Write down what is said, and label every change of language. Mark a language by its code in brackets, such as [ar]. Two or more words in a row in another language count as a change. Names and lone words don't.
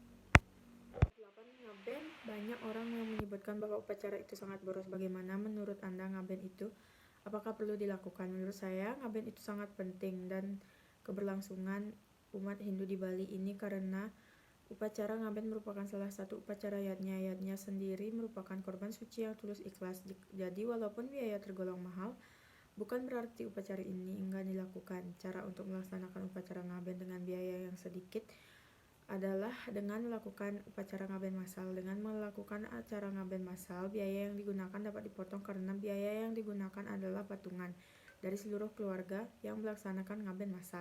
[id] 8. Ngaben. Banyak orang yang menyebutkan bahwa upacara itu sangat boros. Bagaimana menurut Anda ngaben itu? Apakah perlu dilakukan? Menurut saya, ngaben itu sangat penting dan keberlangsungan umat Hindu di Bali ini karena upacara ngaben merupakan salah satu upacara yatnya. Yatnya sendiri merupakan korban suci yang tulus ikhlas. Jadi walaupun biaya tergolong mahal, bukan berarti upacara ini enggan dilakukan. Cara untuk melaksanakan upacara ngaben dengan biaya yang sedikit adalah dengan melakukan upacara ngaben massal. Dengan melakukan acara ngaben massal, biaya yang digunakan dapat dipotong karena biaya yang digunakan adalah patungan dari seluruh keluarga yang melaksanakan ngaben massal.